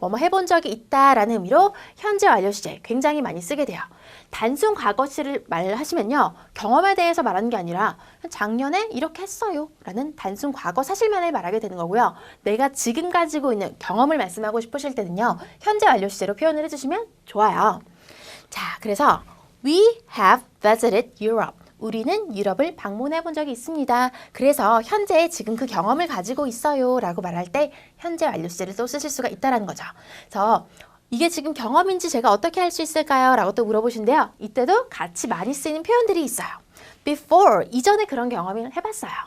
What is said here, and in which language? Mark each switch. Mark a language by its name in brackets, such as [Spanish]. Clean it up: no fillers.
[Korean] 뭐뭐 해본 적이 있다라는 의미로 현재 완료 시제 굉장히 많이 쓰게 돼요. 단순 과거 시를 말하시면요. 경험에 대해서 말하는 게 아니라 작년에 이렇게 했어요. 라는 단순 과거 사실만을 말하게 되는 거고요. 내가 지금 가지고 있는 경험을 말씀하고 싶으실 때는요. 현재 완료 시제로 표현을 해주시면 좋아요. 자, 그래서 [English] We have visited Europe. [Korean] 우리는 유럽을 방문해 본 적이 있습니다. 그래서 현재 지금 그 경험을 가지고 있어요. 라고 말할 때 현재 완료 시제를 또 쓰실 수가 있다는 거죠. 그래서 이게 지금 경험인지 제가 어떻게 할 수 있을까요? 라고 또 물어보신데요. 이때도 같이 많이 쓰이는 표현들이 있어요. Before, 이전에 그런 경험을 해봤어요.